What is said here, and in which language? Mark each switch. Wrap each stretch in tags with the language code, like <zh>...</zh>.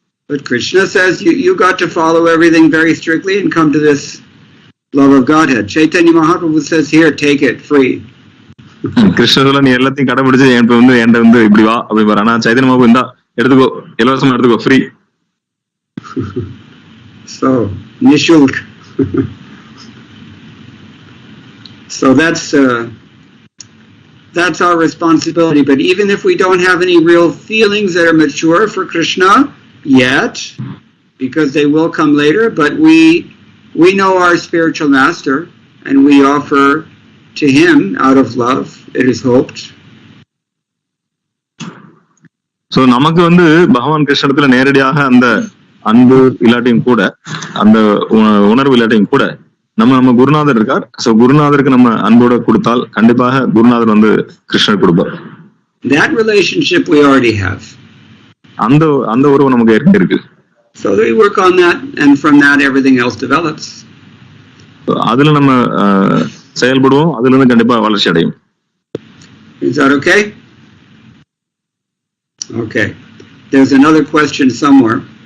<en>But Krishna says you got to follow everything very strictly and come to this love of Godhead. Chaitanya Mahaprabhu says, here, take it free.</en> <ta>கிருஷ்ணர் நீ எல்லாத்தையும் கடைபிடிச்சு என்கிட்ட வந்து இப்படி வா அப்படி. ஆனா சைதன்ய மகாபிரபு இந்தா எடுத்துக்கோ, இலவசமா எடுத்துக்கோ, free.</ta> <en>So nishulk. So that's our responsibility. But even if we don't have any real feelings that are mature for Krishna yet, because they will come later, but we know our spiritual master and we offer to him out of love, it is hoped.</en> <ta>So நமக்கு வந்து பகவான் கிருஷ்ணத்துல நேரடியாக அந்த அன்பு இல்லாட்டியும் கூட, அந்த உணர்வு இல்லாட்டியும் கூட, நம்ம குருநாதர் இருக்கார். சோ குருநாதருக்கு நம்ம அன்போட கொடுத்தால் கண்டிப்பாக குருநாதர் வந்து கிருஷ்ணர் கொடுப்பார்.</ta> <en>That relationship we already have.</en> <ta>அந்த உறவு நமக்கு ஏற்கனவே இருக்கு.</ta> <en>So we work on that, and from that everything else develops.</en> <ta>அதுல நம்ம செயல்படுவோம், அதுல இருந்து கண்டிப்பா வளர்ச்சி அடையும்.</ta> <en>Is that okay? Okay. There's another question somewhere.</en>